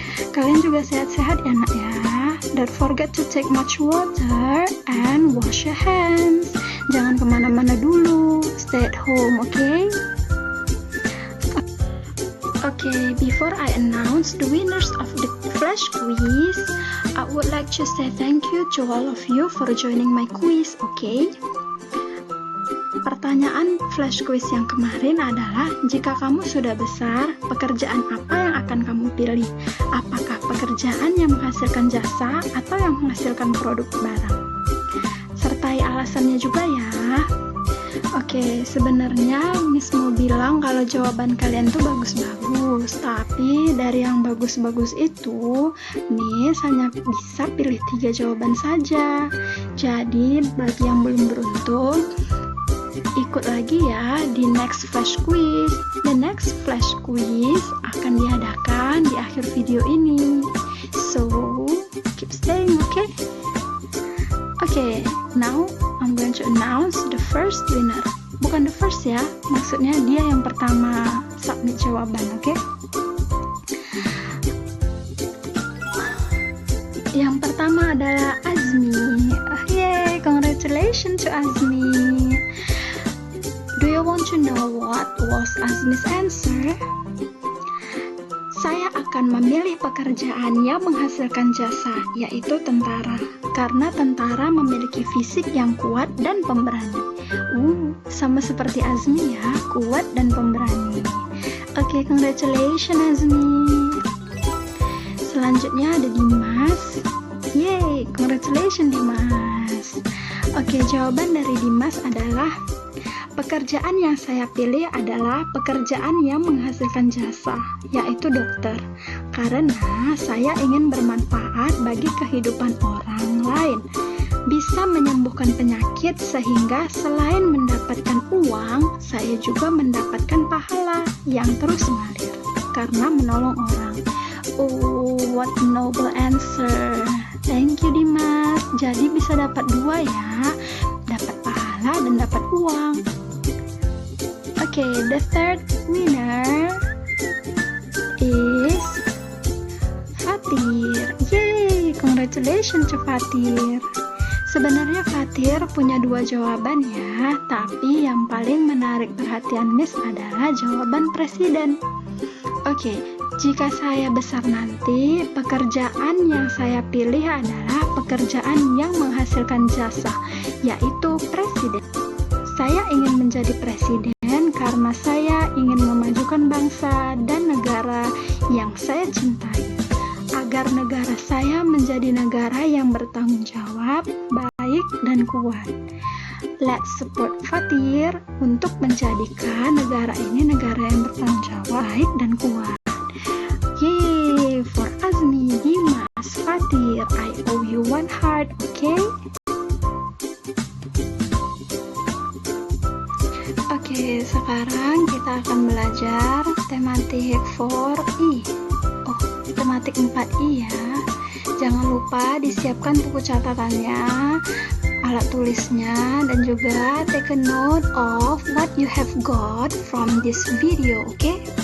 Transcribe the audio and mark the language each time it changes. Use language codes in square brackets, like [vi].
[id] Kalian juga sehat-sehat ya nak ya. [en] Don't forget to take much water and wash your hands. [id] Jangan kemana-mana dulu, [en] stay at home, okay? Okay, before I announce the winners of the flash quiz, I would like to say thank you to all of you for joining my quiz, okay? [id] Pertanyaan flash quiz yang kemarin adalah, jika kamu sudah besar, pekerjaan apa yang akan kamu pilih? Apakah pekerjaan yang menghasilkan jasa atau yang menghasilkan produk barang? Sertai alasannya juga ya. Oke, sebenarnya Miss mau bilang kalau jawaban kalian tuh bagus-bagus, tapi dari yang bagus-bagus itu Miss hanya bisa pilih 3 jawaban saja. Jadi bagi yang belum beruntung, ikut lagi ya di [en] next flash quiz. The next flash quiz [id] akan diadakan di akhir video ini, [en] so keep staying, okay? Okay, now I'm going to announce the first winner. [id] Bukan [en] the first [id] ya, maksudnya dia yang pertama submit jawaban, okay? Yang pertama adalah Azmi. [en] Yay, congratulations to Azmi. Do you want to know what was Azmi's answer? [id] Saya akan memilih pekerjaan yang menghasilkan jasa, yaitu tentara, karena tentara memiliki fisik yang kuat dan pemberani. Sama seperti Azmi ya, kuat dan pemberani. Oke, [en] congratulations [id] Azmi. Selanjutnya ada Dimas. Yeay, [en] congratulations [id] Dimas. Oke, jawaban dari Dimas adalah, pekerjaan yang saya pilih adalah pekerjaan yang menghasilkan jasa, yaitu dokter, karena saya ingin bermanfaat bagi kehidupan orang lain, bisa menyembuhkan penyakit sehingga selain mendapatkan uang, saya juga mendapatkan pahala yang terus mengalir karena menolong orang. [en] Oh, what noble answer. Thank you Dimas. [id] Jadi bisa dapat 2 ya, dapat pahala dan dapat uang. [en] Okay, the third winner is Fatir. Yay, congratulations to Fatir. [id] Sebenarnya Fatir punya 2 jawaban ya, tapi yang paling menarik perhatian Miss adalah jawaban presiden. Oke, jika saya besar nanti, pekerjaan yang saya pilih adalah pekerjaan yang menghasilkan jasa, yaitu presiden. Saya ingin menjadi presiden karena saya ingin memajukan bangsa dan negara yang saya cintai, agar negara saya menjadi negara yang bertanggung jawab, baik dan kuat. [en] Let's support [id] Fatir untuk menjadikan negara ini negara yang bertanggung jawab, baik dan kuat. [en] Yeay, for Azmi, Dimas, Fatir, I owe you 1 heart, okay? [id] Oke, sekarang kita akan belajar tematik 4I. Oh, tematik 4I ya. Jangan lupa disiapkan buku catatannya, alat tulisnya, dan juga [en] take a note of what you have got from this video, [id] oke?